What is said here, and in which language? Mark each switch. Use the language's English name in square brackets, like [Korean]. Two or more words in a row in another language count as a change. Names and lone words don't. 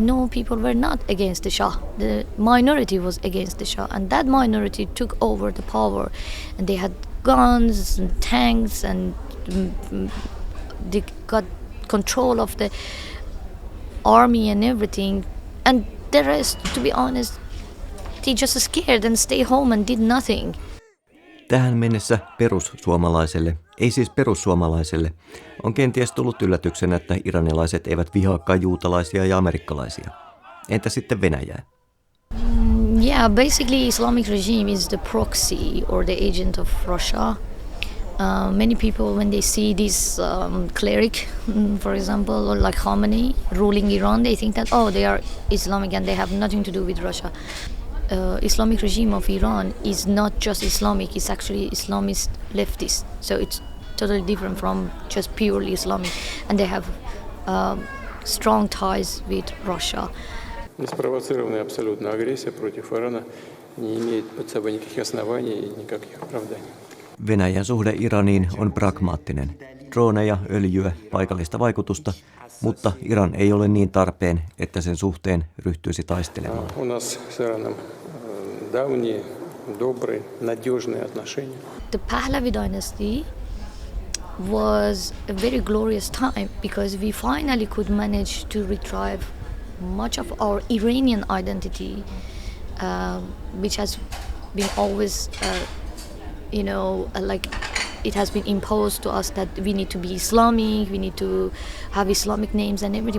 [English] No, people were not against the Shah. The minority was against the Shah, and that minority took over the power, and they had guns and tanks, and they got control of the army and everything. And the rest, to be honest, they just scared and stay home and did nothing. [Finnish] Tähän mennessä perussuomalaiselle, ei siis perussuomalaiselle, on kenties tullut yllätyksenä, että iranilaiset eivät vihaakaan juutalaisia ja amerikkalaisia. Entä sitten Venäjää? [English] Yeah, basically Islamic regime is the proxy or the agent of Russia. Many people, when they see this cleric, for example, or like Khamenei ruling Iran, they think that, oh, they are Islamic and they have nothing to do with Russia. Islamic regime of Iran is not just Islamic, it's actually Islamist leftist. So it's totally different from just purely Islamic. And they have strong ties with Russia. [Russian] Неспровоцированная абсолютно агрессия против Ирана не имеет под собой никаких оснований и никаких оправданий. [Finnish] Venäjän suhde Iraniin on pragmaattinen. Droneja, öljyä, paikallista vaikutusta, mutta Iran ei ole niin tarpeen, että sen suhteen ryhtyisi taistelemaan. [Russian] У нас с Ираном давние, добрые, надежные отношения. [English] The Pahlavi dynasty was a very glorious time because we finally could manage to retrieve much of our Iranian identity, which has been always, like it has been imposed to us that we need to be Islamic, we need to have Islamic names and everything.